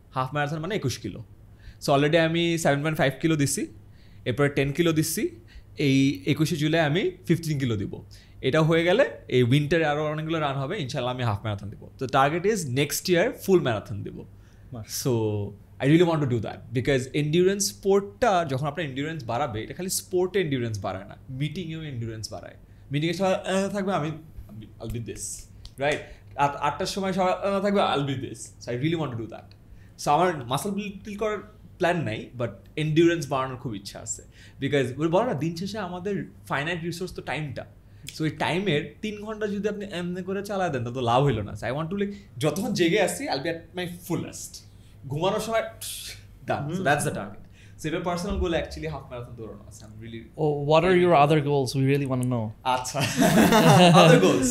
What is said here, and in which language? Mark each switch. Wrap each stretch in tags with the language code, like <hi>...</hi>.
<bn>Half marathon মানে 21 kilo. So already আমি 7.5 kilo দিচ্ছি, এরপরে 10 কিলো দিচ্ছি, এই 21শে জুলাই আমি 15 কিলো দিব। এটা হয়ে গেলে এই উইন্টারে আরও অনেকগুলো রান হবে, ইনশাল্লাহ আমি হাফ ম্যারাথন দিব। তো target is next year full marathon দিব। So</bn> <en>I really want to do that because endurance</en> <bn>sportটা যখন আপনার endurance বাড়াবে, এটা খালি স্পোর্টে endurance বাড়ায় না, মিটিংয়েও endurance বাড়ায়। মিটিংয়ে সবাই থাকবে,</bn> <en>I'll be this, right?</en> <bn>8টার সময় সবাই থাকবে,</bn> <en>I'll be this. So I really want to do that.</en> <bn>So আমার মাসল বিল্ড করার প্ল্যান নাই, বাট endurance বাড়ানোর খুব ইচ্ছা আছে। বিকজ বলো না, দিন শেষে আমাদের ফাইনাইট রিসোর্স তো টাইমটা। সো এই টাইমের 3 ঘন্টা যদি আপনি এমনি করে চালায় দেন, তো লাভ হইলো না।</bn> <en>so I want to like</en> <bn>যতক্ষণ জেগে আসছি,</bn> <en>I'll be at my fullest.</en> <bn>ঘুমানোর সময়</bn> <en>done. So that's the target. So your personal goal actually half marathon</en> <bn>দৌড়ানো আছে।</bn> <en>I'm really. Oh, what are your other goals? We really want to know. আচ্ছা, other goals.</en>